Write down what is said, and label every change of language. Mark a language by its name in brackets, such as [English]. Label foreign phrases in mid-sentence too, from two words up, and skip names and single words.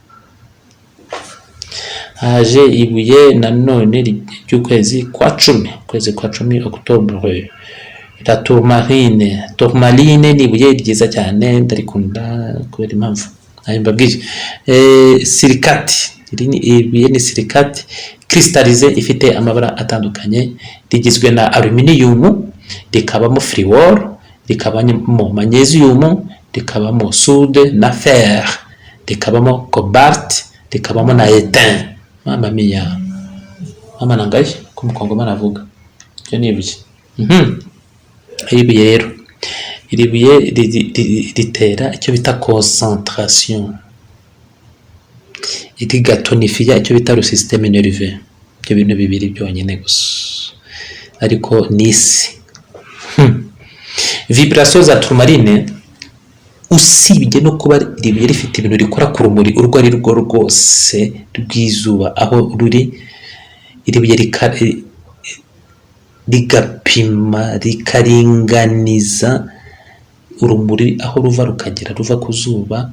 [Kinyarwanda] Haje ibuye nanone ry'ukwezi kwa cumi, [French] Octobre, la tourmaline. [Kinyarwanda] Tourmaline ni ibuye ryiza cyane, ndarikunda kubera impamvu nayo mbabwiye. Silicate iri ni ibuye ni [French] silicate crystallisé [Kinyarwanda] ifite amabara atandukanye, rigizwe na aluminium, rikabamo fluor, rikabamo magnesium, rikabamo soude na fer, rikabamo cobalt, rikabamo na étain. [Italian] Mama mia, [Kinyarwanda] mama nangaye ko mukongomani avuga cyo nibuye. Ibuye rero, iri buye ritera icyo bita concentration, rigatonifiya icyo bita [French] le système nerveux. [Kinyarwanda] Ibyo bintu bibiri byonyine gusa, ariko nisi vibration za tourmaline, usibye no kuba iri buye rifite ibintu rikora ku rumuri urwo ari rwo rwose rw'izuba aho ruri, iri buye rigapima rikaringaniza urumuri aho ruva rukagera, ruva ku zuba.